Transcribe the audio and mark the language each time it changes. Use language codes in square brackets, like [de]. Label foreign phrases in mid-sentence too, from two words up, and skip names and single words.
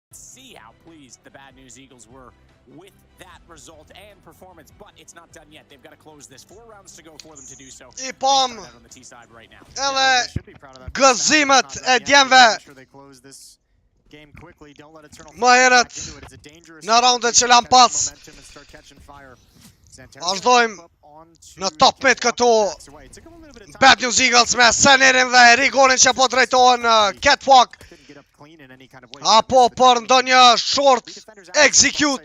[en] see how pleased the Bad News Eagles were with that result and performance, but it's not done yet. They've got to close this. 4 rounds to go for them to do so. I pom On the T side right now. [sq] edhe gëzimet e djemve më herët në raundet që lam pas. Vazhdojmë në [en] top mid [sq] këtu Bad News Eagles me Senerin dhe Rigonin që po drejtohen në catwalk apo për ndonjë [en] short execute.